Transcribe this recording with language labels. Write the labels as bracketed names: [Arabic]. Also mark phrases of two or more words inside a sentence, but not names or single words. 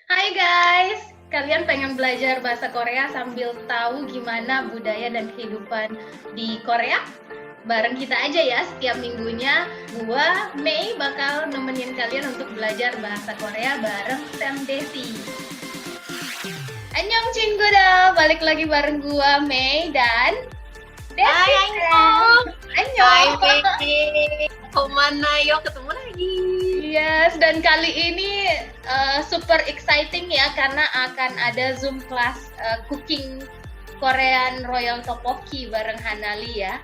[Indonesian] Hai guys, kalian pengen belajar bahasa Korea sambil tahu gimana budaya dan kehidupan di Korea? Bareng kita aja ya, setiap minggunya gua, Mei, bakal nemenin kalian untuk belajar bahasa Korea bareng Sam Desi. [Korean] Annyeong 친구들, [Indonesian] balik lagi bareng gua, Mei, dan Hai Desi. Ainul, hai [Korean] Annyeong. [Indonesian] Mei, kemana yuk ketemu lagi? Yes, dan kali ini [English] super exciting [Indonesian] ya karena akan ada [English] Zoom class cooking Korean [Indonesian] Royal Tteokbokki bareng Hanali ya.